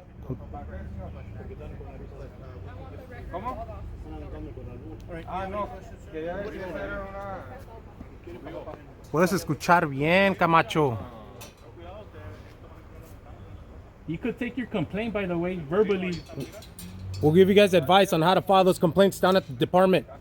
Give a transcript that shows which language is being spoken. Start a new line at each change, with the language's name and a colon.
English: I want the record of all the officers. All right.
Spanish: Ah, no. Que ya ves que esa era una... Puedes escuchar bien, Camacho.
English: You could take your complaint, by the way, verbally. We'll give you guys advice on how to file those complaints down at the department.